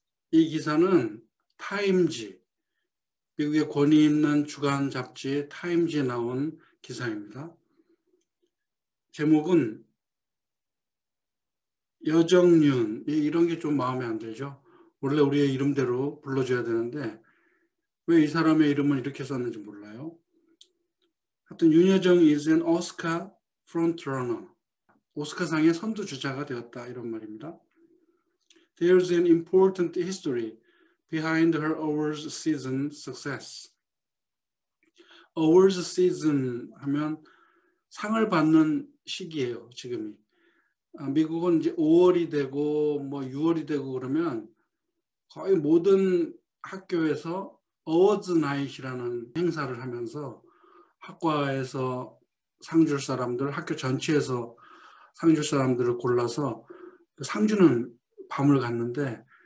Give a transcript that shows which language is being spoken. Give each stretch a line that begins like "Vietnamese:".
Korean: 이 기사는 타임지, 미국의 권위 있는 주간 잡지 타임지에 나온 기사입니다. 제목은 여정윤, 이런 게 좀 마음에 안 들죠. 원래 우리의 이름대로 불러줘야 되는데 왜 이 사람의 이름을 이렇게 썼는지 몰라요. 하여튼
English: 윤여정 is an Oscar frontrunner.
Korean: 오스카상의 선두주자가 되었다, 이런 말입니다.
English: There's an important history behind her awards season success.
Korean: awards season 하면 상을 받는 시기예요, 지금이. 미국은 이제 5월이 되고 뭐 6월이 되고 그러면 거의 모든 학교에서 어워즈 나잇이라는 행사를 하면서 학과에서 상 줄 사람들, 학교 전체에서 상 줄 사람들을 골라서 상 주는 밤을 갖는데,